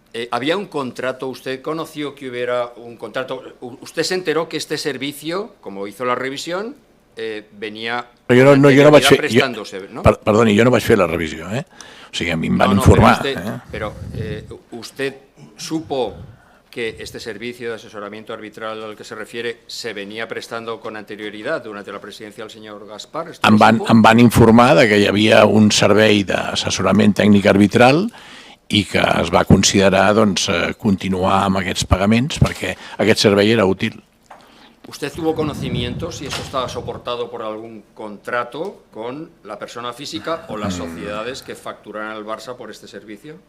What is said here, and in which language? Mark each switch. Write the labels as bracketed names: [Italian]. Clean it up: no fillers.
[Spanish] Había un contrato, usted conoció que hubiera un contrato, usted se enteró que este servicio, como hizo la revisión, venía prestándose, ¿no? [Catalan] Perdoni, jo no vaig fer la revisió, o sigui, a mi em van informar. [Spanish] Pero usted supo que este servicio de asesoramiento arbitral al que se refiere se venía prestando con anterioridad durante la presidencia del señor Gaspar. [Catalan] Em van informar que hi havia un servei d'assessorament tècnic arbitral i que es va considerar continuar amb aquests pagaments perquè aquest servei era útil. [Spanish] ¿Usted tuvo conocimiento si eso estaba soportado por algún contrato con la persona física o las sociedades que facturaran al Barça por este servicio?